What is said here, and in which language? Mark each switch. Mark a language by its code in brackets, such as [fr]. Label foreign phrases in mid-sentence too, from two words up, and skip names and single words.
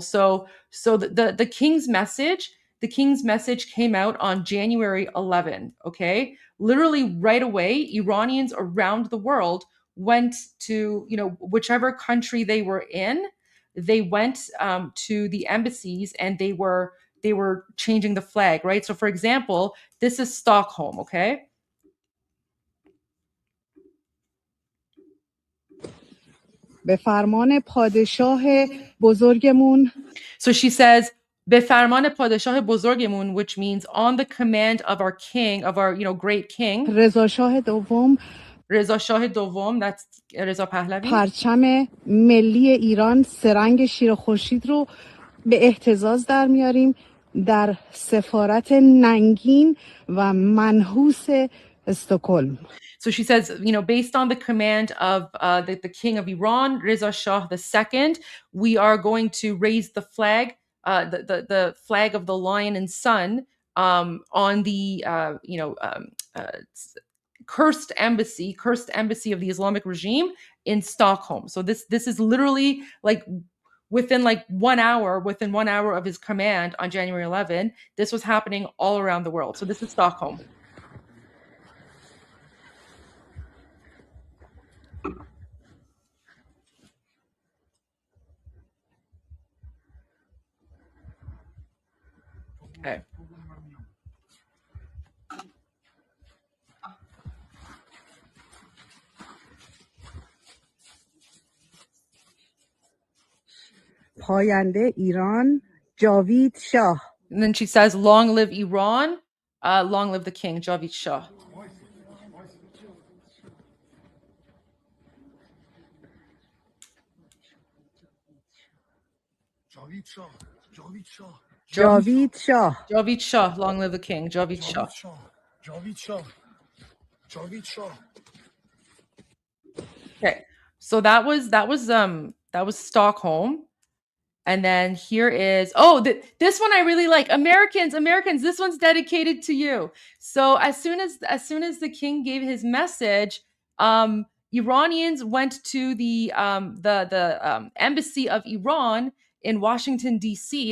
[en] So the king's message came out on January 11, okay? Literally right away, Iranians around the world went to, whichever country they were in, they went to the embassies and they were changing the flag, right? So for example, this is Stockholm, okay? [fa] به فرمان پادشاه بزرگمون. [en] So she says, [fa] به فرمان پادشاه بزرگمون, [en] which means on the command of our king, of our, great king. [fa] رضا شاه دوم. [en] رضا شاه دوم, that's رضا پهلوی. [fa] پرچم ملی ایران سرنگ شیر خورشید رو به اهتزاز در میاریم در سفارت ننگین و منحوس استکهلم. [en] So she says, based on the command of the king of Iran, Reza Shah II, we are going to raise the flag, the flag of the lion and sun on the, cursed embassy of the Islamic regime in Stockholm. So this is literally like within 1 hour of his command on January 11, this was happening all around the world. So this is Stockholm. Okay. [fa] پاینده ایران جاوید شاه. [en] And then she says, long live Iran, long live the king, [fa] جاوید شاه. جاوید شاه. جاوید شاه. جاوید شاه. جاوید شاه, [en] long live the king, [fa] جاوید شاه. [en] جاوید شاه. جاوید شاه. Okay, so that was Stockholm, and then here is this one I really like. Americans, this one's dedicated to you. So as soon as the king gave his message, Iranians went to the embassy of Iran in Washington D.C.